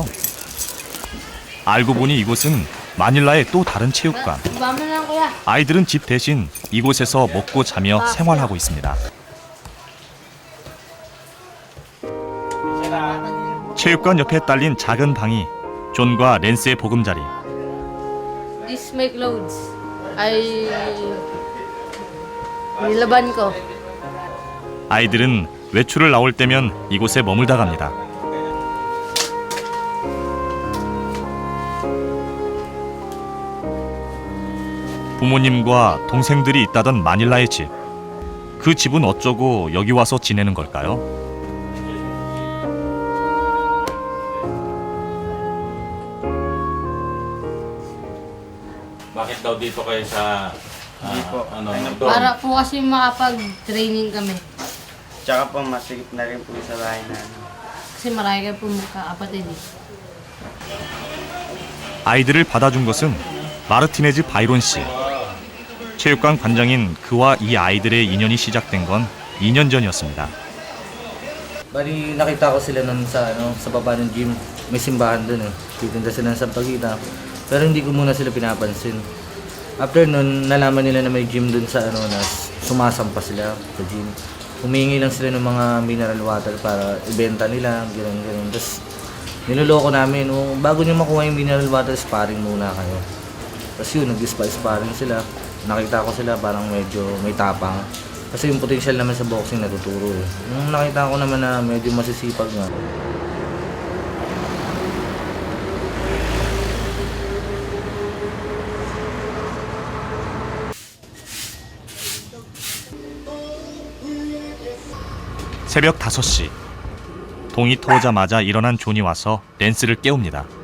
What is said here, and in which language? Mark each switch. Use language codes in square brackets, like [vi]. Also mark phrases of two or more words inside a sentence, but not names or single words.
[ko] 알고 보니 이곳은 마닐라의 또 다른 체육관. 아이들은 집 대신 이곳에서 먹고 자며 생활하고 있습니다. 체육관 옆에 딸린 작은 방이 존과 랜스의 보금자리. [en] This my clothes. [tl] ay nilaban ko. [ko] 아이들은 외출을 나올 때면 이곳에 머물다 갑니다. 부모님과 동생들이 있다던 마닐라의 집. 그 집은 어쩌고 여기 와서 지내는 걸까요? [tl] Bakit daw dito kayo sa Para po kasi makapag-training kami. Tsaka po, masigit na rin po sa bahay namin. Kasi marami kayo po magkakapatid eh. [ko] 아이들을 받아준 것은 마르티네즈 바이론 씨. 체육관 관장인 그와 이 아이들의 인연이 시작된 건 2년 전이었습니다. [tl] Bali, nakita ko sila nun sa baba ng gym. May simbahan dun eh. Titinda sila ng sampagita. Pero hindi ko muna sila pinapansin. After nun, nalaman nila na may gym dun sa na sumasampa sila sa gym. Humingi lang sila ng mga [en] mineral water [tl] para ibenta nila, gano'n. Tapos niloloko namin, bago nyo makuha yung [en] mineral water, [tl] sparring muna kayo. Tapos yun, nag-sparring sila. Nakita ko sila parang medyo may tapang. Kasi yung potential naman sa boxing natuturo eh. Nung nakita ko naman na medyo masisipag nga. [ko] 새벽 5시. 동이 터오자마자 일어난 존이 와서 랜스를 깨웁니다.